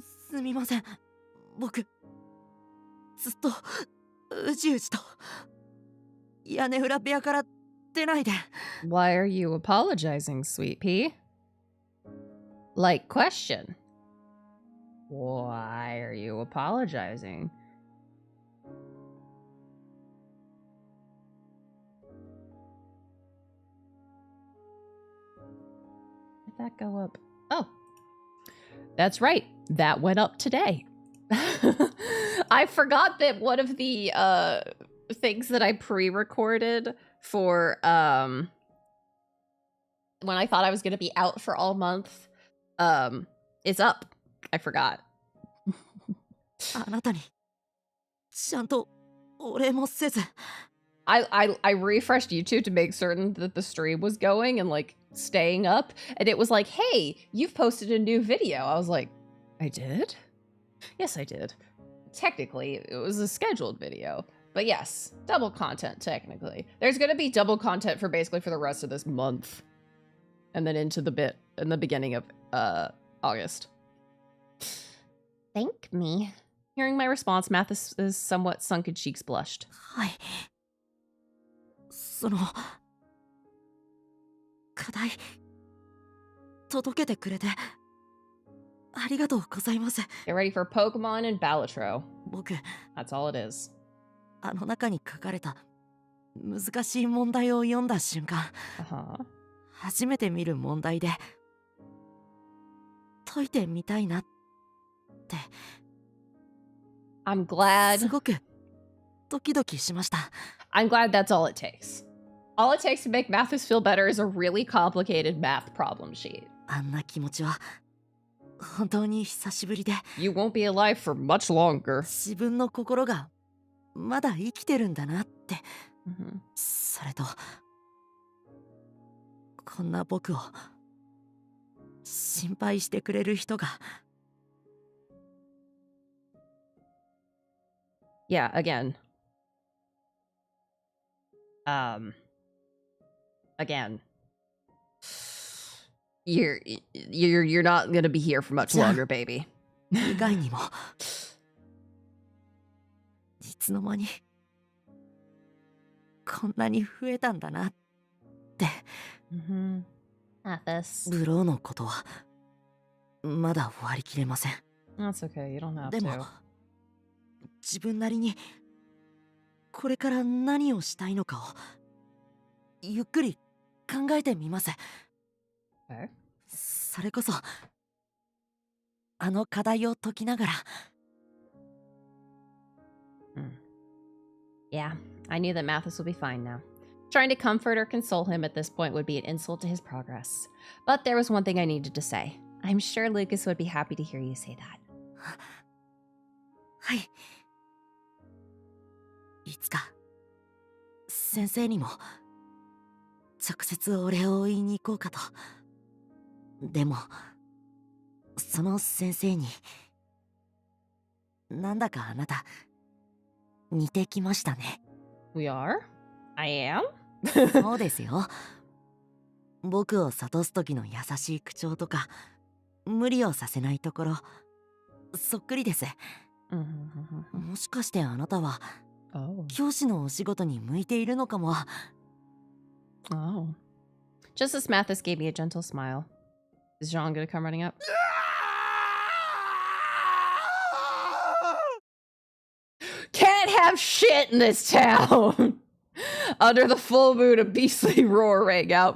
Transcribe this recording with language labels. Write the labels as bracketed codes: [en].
[ja] すみません僕ずっとうじうじと屋根裏部屋から出ないで [en] Why are you apologizing, sweet pea? Like, question. Why are you apologizing? Did that go up? Oh. That's right. That went up today. I forgot that one of the things that I pre-recorded for when I thought I was going to be out for all month is up. I forgot. [ja] あなたにちゃんとお礼もせず [en] I refreshed YouTube to make certain that the stream was going and like staying up, and it was like, hey, you've posted a new video. I was like, I did? Yes, I did. Technically, it was a scheduled video, but yes, double content technically. There's gonna be double content for basically for the rest of this month, and then into the bit in the beginning of August. Thank me. Hearing my response, Mathis' somewhat sunken cheeks blushed. [ja] はいその課題届けてくれてありがとうございます [en] Get ready for Pokemon and Balatro. [ja] 僕 [en] That's all it is. [ja] あの中に書かれた難しい問題を読んだ瞬間 Uh-huh. 初めて見る問題で解いてみたいなって [en] I'm glad. [ja] すごくドキドキしました [en] I'm glad that's all it takes. All it takes to make Mathis feel better is a really complicated math problem sheet. [ja] あんな気持ちは本当に久しぶりで [en] You won't be alive for much longer. [ja] 自分の心がまだ生きてるんだなって Mm-hmm. それとこんな僕を心配してくれる人が [en] Yeah, again. Again. You're not gonna be here for much longer, baby. [ja] 以外にもいつの間にこんなに増えたんだなって Mm-hmm. Mathis. ブローのことはまだ割り切れません [en] That's okay, you don't have [ja] でも [en] to. [ja] 自分なりにこれから何をしたいのかをゆっくり考えてみます [en] Okay. [ja] それこそあの課題を解きながら [en] Yeah, I knew that Mathis would be fine now. Trying to comfort or console him at this point would be an insult to his progress. But there was one thing I needed to say. I'm sure Lucas would be happy to hear you say that. [ja] はいいつか先生にも直接お礼を言いに行こうかとでもその先生になんだかあなた似てきましたね [en] We are? I am? [ja] そうですよ僕を諭す時の優しい口調とか無理をさせないところそっくりです もしかしてあなたは Oh. 教師のお仕事に向いているのかも Oh. [en] Just as Mathis gave me a gentle smile. Is Jean gonna come running up? have shit in this town. Under the full moon, a beastly roar rang out.